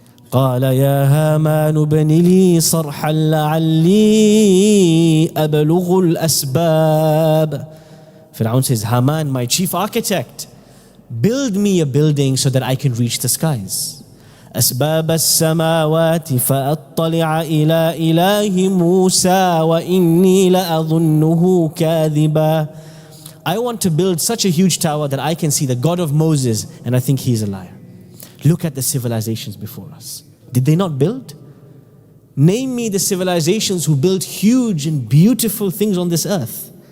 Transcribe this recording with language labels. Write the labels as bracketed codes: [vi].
[ar] قال يا هامان ابن لي صرحا لعلي أبلغ الأسباب. [en] Fir'aun says, Haman, my chief architect, build me a building so that I can reach the skies. [ar] أسباب السماوات فأطلع إلى إله موسى وإني لأظنه كاذبا. [en] I want to build such a huge tower that I can see the God of Moses and I think he's a liar. Look at the civilizations before us. Did they not build? Name me the civilizations who built huge and beautiful things on this earth.